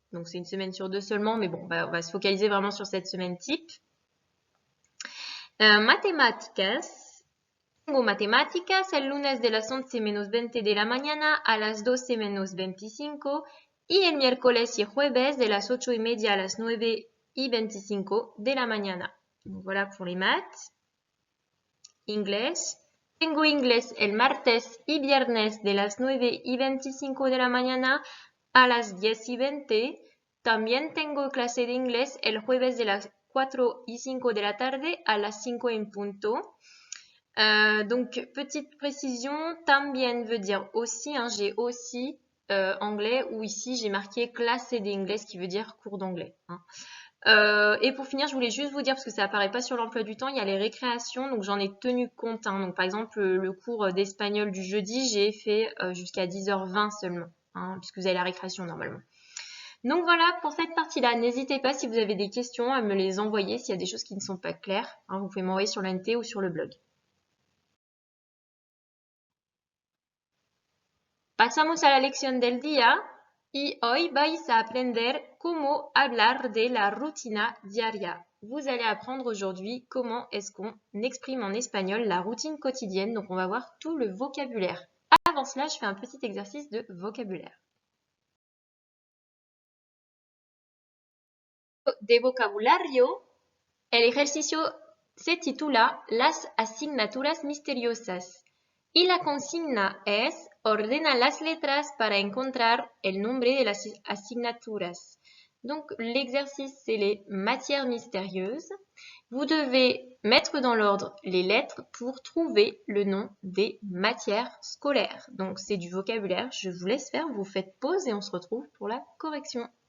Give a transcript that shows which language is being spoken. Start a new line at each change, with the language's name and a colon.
French: Donc c'est une semaine sur 2 seulement, mais bon, on va se focaliser vraiment sur cette semaine type. Mathématiques.
Spanish: Tengo matemáticas el lunes de las 11:20 de la mañana a las 12:25 y el miércoles y jueves de las 8:30 a las 9:25 de la mañana.
French: Donc voilà pour les maths.
Spanish: Inglés. Tengo inglés el martes y viernes de las 9:25 de la mañana a las 10:20. También tengo clase de inglés el jueves de las 4:05 de la tarde a las 5 en punto.
French: Donc, petite précision, también veut dire aussi, j'ai aussi anglais, ou ici j'ai marqué classe d'anglais, qui veut dire cours d'anglais. Et pour finir, je voulais juste vous dire, parce que ça apparaît pas sur l'emploi du temps, il y a les récréations, donc j'en ai tenu compte. Donc par exemple, le cours d'espagnol du jeudi, j'ai fait jusqu'à 10h20 seulement, puisque vous avez la récréation normalement. Donc voilà pour cette partie-là. N'hésitez pas si vous avez des questions à me les envoyer, s'il y a des choses qui ne sont pas claires. Vous pouvez m'envoyer sur l'ANT ou sur le blog.
Spanish: Pasamos a la lección del día y hoy vais a aprender cómo hablar de la rutina diaria.
French: Vous allez apprendre aujourd'hui comment est-ce qu'on exprime en espagnol la routine quotidienne. Donc on va voir tout le vocabulaire. Avant cela, je fais un petit exercice de vocabulaire.
Spanish: de vocabulario. El ejercicio se titula Las asignaturas misteriosas y la consigna es ordena las letras para encontrar el nombre de las asignaturas.
French: Donc l'exercice c'est les matières mystérieuses. Vous devez mettre dans l'ordre les lettres pour trouver le nom des matières scolaires. Donc c'est du vocabulaire, je vous laisse faire, vous faites pause et on se retrouve pour la correction.